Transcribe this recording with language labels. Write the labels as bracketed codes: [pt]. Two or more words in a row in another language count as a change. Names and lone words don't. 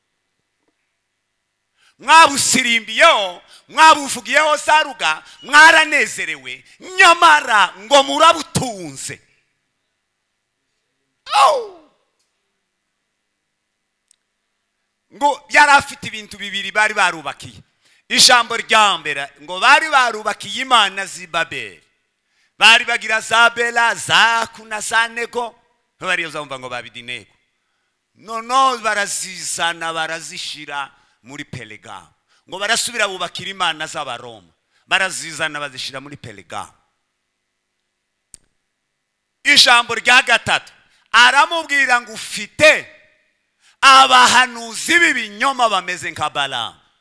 [rn] Mwabusirimbiyeho, mwabuvugiyeho saruga, mwaranezerewe, nyamara ngo murabutunze. Ngo yarafite ibintu bibiri bari barubakiye. Ijambo rya mbere ngo bari barubakiye imana z'i Babeli. Bari bagira za Bela, za Kuna, za Nego, bari uzumva ngo babidinego. Nono barazizana barazishira muri Pergamo. Ngo barasubira bubakira imana z'Abaroma, barazizana bazishira muri Pergamo. Ijambo rya gatatu aramubwira ngo ufite abahanuzi b'ibinyoma bameze nka Balamu.